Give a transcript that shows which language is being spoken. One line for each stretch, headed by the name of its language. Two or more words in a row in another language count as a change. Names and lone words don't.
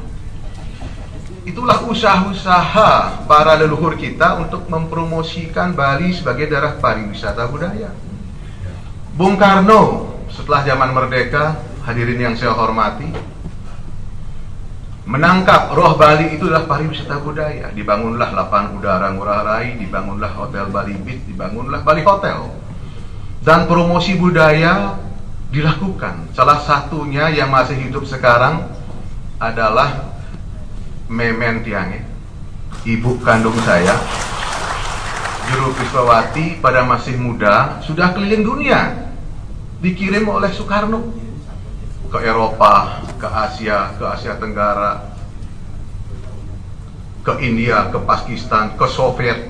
Indonesian: Itulah usaha-usaha para leluhur kita untuk mempromosikan Bali sebagai daerah pariwisata budaya. Bung Karno setelah zaman merdeka, hadirin yang saya hormati, menangkap roh Bali itu adalah pariwisata budaya. Dibangunlah lapangan udara Ngurah Rai, dibangunlah Hotel Bali Beach, dibangunlah Bali Hotel. Dan promosi budaya dilakukan. Salah satunya yang masih hidup sekarang adalah Memen Tiange, ibu kandung saya, Juru Krismawati pada masih muda, sudah keliling dunia, dikirim oleh Soekarno ke Eropa, ke Asia Tenggara, ke India, ke Pakistan, ke Soviet.